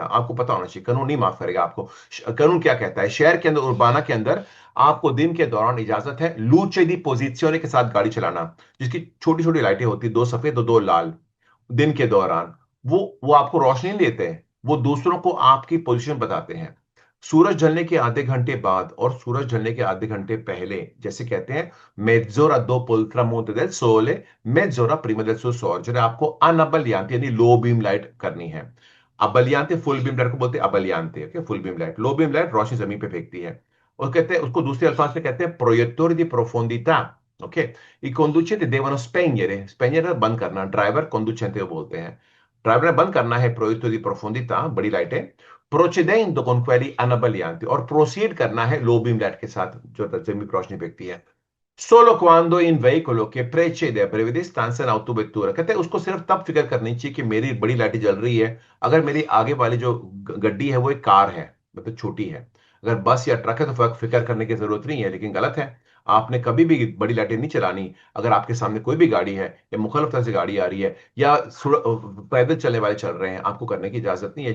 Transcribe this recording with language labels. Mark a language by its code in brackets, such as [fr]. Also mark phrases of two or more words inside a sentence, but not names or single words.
[hi] आपको पता होना चाहिए, कानून नहीं माफ करेगा आपको। कानून क्या कहता है, शहर के अंदर, उर्बाना के अंदर आपको दिन के दौरान इजाजत है [it] luce di posizione [hi] के साथ गाड़ी चलाना, जिसकी छोटी छोटी लाइटें होती, दो सफेद और दो लाल। दिन के दौरान वो आपको रोशनी नहीं देते हैं, वो दूसरों को आपकी पोजीशन बताते हैं। सूरज ढलने के आधे घंटे बाद और सूरज ढलने के आधे घंटे पहले, जैसे कहते हैं [it] mezz'ora dopo il tramonto del sole, mezz'ora prima del suo sorgere, [hi] आपको अनअबलियांत यानी [en] low beam light [hi] करनी है। अबलियांत [en] full beam light [hi] को बोलते हैं अबलियांत, ओके, [en] full beam light. low beam light [hi] रोशनी जमीन पे फेंकती है, और कहते हैं उसको दूसरे अल्फाज में कहते हैं [it] proiettori di profondità। [hi] ओके। [it] i conducenti devono spegnere [hi] बंद करना, ड्राइवर conducente को बोलते हैं। ड्राइवर ने बंद करना है [it] proiettori di profondità, [hi] बड़ी लाइटें, [it] procedendo con quelli anabbaglianti, [hi] और प्रोसीड करना है [en] low beam light [hi] के साथ जो जमीन पर रोशनी फेंकती है। [it] Solo quando in veicolo che precede a breve distanza in autovettura, [hi] कहते हैं उसको सिर्फ तब फिक्र करनी चाहिए कि मेरी बड़ी लाइट जल रही है अगर मेरी आगे वाली जो गड्डी है वो एक कार है, मतलब छोटी है। अगर बस या ट्रक है तो फिक्र करने की जरूरत नहीं है, लेकिन गलत है। आपने कभी भी बड़ी लाइटें नहीं चलानी अगर आपके सामने कोई भी गाड़ी है या मुखालिफ तरह से गाड़ी आ रही है या पैदल चलने वाले चल रहे हैं, आपको करने की इजाजत नहीं है।